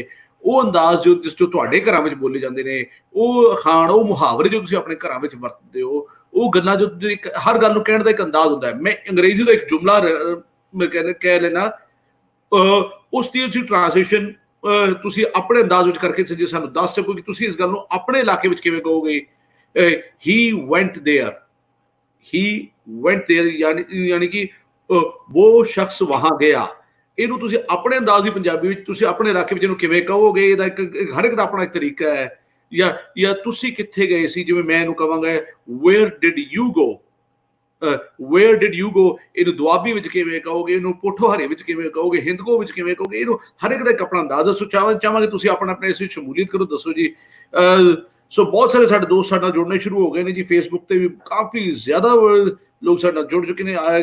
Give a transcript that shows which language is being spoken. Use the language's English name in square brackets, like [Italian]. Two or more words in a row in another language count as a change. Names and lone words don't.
[Punjabi] ਉਹ ਅੰਦਾਜ਼ ਜਿਸ ਤੋਂ ਤੁਹਾਡੇ ਘਰਾਂ ਵਿੱਚ ਬੋਲੇ ਜਾਂਦੇ ਨੇ, ਉਹ ਅਖਾਣ, ਉਹ ਮੁਹਾਵਰੇ ਜੋ ਤੁਸੀਂ ਆਪਣੇ ਘਰਾਂ ਵਿੱਚ ਵਰਤਦੇ ਹੋ, ਉਹ ਗੱਲਾਂ ਜੋ ਹਰ ਗੱਲ ਨੂੰ ਕਹਿਣ ਦਾ ਇੱਕ ਅੰਦਾਜ਼ ਹੁੰਦਾ ਹੈ। ਮੈਂ ਅੰਗਰੇਜ਼ੀ ਦਾ ਇੱਕ ਜੁਮਲਾ ਮੈਂ ਕਹਿ ਲੈਣਾ, ਉਸ ਦੀ ਟ੍ਰਾਂਸਲੇਸ਼ਨ ਤੁਸੀਂ ਆਪਣੇ ਅੰਦਾਜ਼ ਵਿੱਚ ਕਰਕੇ ਜੇ ਸਾਨੂੰ ਦੱਸ ਸਕੋ ਕਿ ਤੁਸੀਂ ਇਸ ਗੱਲ ਨੂੰ ਆਪਣੇ ਇਲਾਕੇ ਵਿੱਚ ਕਿਵੇਂ ਕਹੋਗੇ। [English] he went there, [Punjabi] ਯਾਨੀ ਕਿ ਉਹ ਸ਼ਖਸ ਵਹਾਂ ਗਿਆ। ਇਹਨੂੰ ਤੁਸੀਂ ਆਪਣੇ ਅੰਦਾਜ਼ ਦੀ ਪੰਜਾਬੀ ਵਿੱਚ ਤੁਸੀਂ ਆਪਣੇ ਇਲਾਕੇ ਵਿੱਚ ਇਹਨੂੰ ਕਿਵੇਂ ਕਹੋਗੇ? ਇਹਦਾ ਇੱਕ ਹਰ ਇੱਕ ਦਾ ਆਪਣਾ ਇੱਕ ਤਰੀਕਾ ਹੈ। ਜਾਂ ਤੁਸੀਂ ਕਿੱਥੇ ਗਏ ਸੀ, ਜਿਵੇਂ ਮੈਂ ਇਹਨੂੰ ਕਹਾਂਗਾ [English] where did you go, [Punjabi] ਇਹਨੂੰ ਦੁਆਬੀ ਵਿੱਚ ਕਿਵੇਂ ਕਹੋਗੇ, ਇਹਨੂੰ ਪੋਠੋਹਾਰੀ ਵਿੱਚ ਕਿਵੇਂ ਕਹੋਗੇ, ਹਿੰਦਕੋ ਵਿੱਚ ਕਿਵੇਂ ਕਹੋਗੇ, ਇਹਨੂੰ ਹਰ ਇੱਕ ਦਾ ਇੱਕ ਆਪਣਾ ਅੰਦਾਜ਼ ਹੈ। ਚਾਹਾਂਗੇ ਤੁਸੀਂ ਆਪਣਾ ਇਸ ਵਿੱਚ ਸ਼ਮੂਲੀਅਤ ਕਰੋ, ਦੱਸੋ ਜੀ। ਸੋ ਬਹੁਤ ਸਾਰੇ ਸਾਡੇ ਦੋਸਤ ਸਾਡੇ ਨਾਲ ਜੁੜਨੇ ਸ਼ੁਰੂ ਹੋ ਗਏ ਨੇ ਜੀ। ਫੇਸਬੁੱਕ ਤੇ ਵੀ ਕਾਫੀ ਜ਼ਿਆਦਾ ਲੋਕ ਸਾਡੇ ਨਾਲ ਜੁੜ ਚੁੱਕੇ ਨੇ।